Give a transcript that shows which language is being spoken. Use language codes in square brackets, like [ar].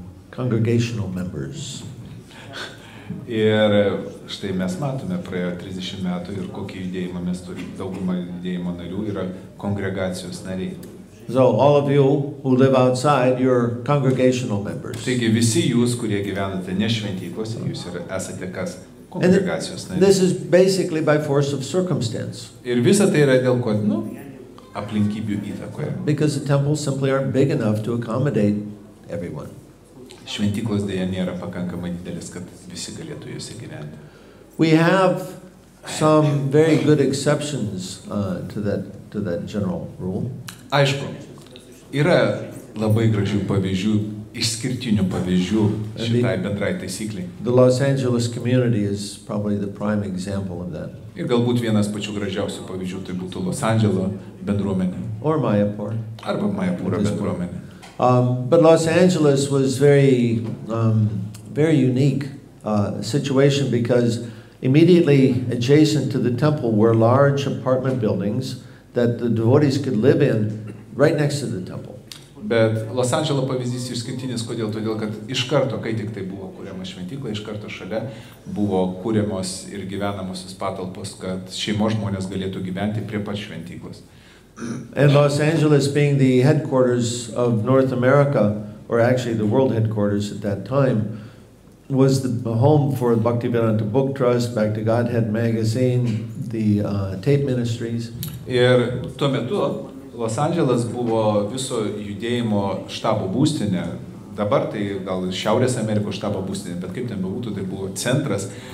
[en] Congregational members. [lt] Ir štai mes matome, praėjo 30 metų ir kokį judėjimą mes turime, daugumą judėjimo narių yra kongregacijos nariai. [en] So all of you who live outside, you're congregational members. [lt] Taigi visi jūs, kurie gyvenate ne šventyklose, jūs ir esate kas? [en] And [lt] Kongregacijos nariai. [en] this is basically by force of circumstance, [lt] Ir visa tai yra dėl ko, aplinkybių įtakoje. [en] because the temples simply aren't big enough to accommodate everyone. [lt] Šventyklos dėja nėra pakankamai didelis, kad visi galėtų juose gyventi. [en] We have some very good exceptions to that general rule. [lt] Aišku, yra labai gražių pavyzdžių, išskirtinių pavyzdžių šitai bendrai taisykliai. [en] The Los Angeles community is probably the prime example of that. [lt] Ir galbūt vienas pačių gražiausių pavyzdžių tai būtų Los Andželo bendruomenė [en] Or Mayapur. [lt] arba Majapūro bendruomenė. [en] But Los Angeles was very unique situation because immediately adjacent to the temple were large apartment buildings that the devotees could live in right next to the temple. [lt] Bet Los Andželo pavyzdys išskirtinis, kodėl? Todėl, kad iš karto, kai tik tai buvo kuriama šventykla, iš karto šalia buvo kuriamos ir gyvenamosios patalpos, kad šeimos žmonės galėtų gyventi prie pat šventyklos. [en] And Los Angeles being the headquarters of North America, or actually the world headquarters at that time, was the home for Bhaktivedanta Book Trust, Back to Godhead magazine, the tape ministries. [lt] Ir tuo metu Los Andželas buvo viso judėjimo štabo būstinė. Dabar tai gal Šiaurės Amerikos štabo būstinė, bet kaip ten bebūtų, tai buvo centras.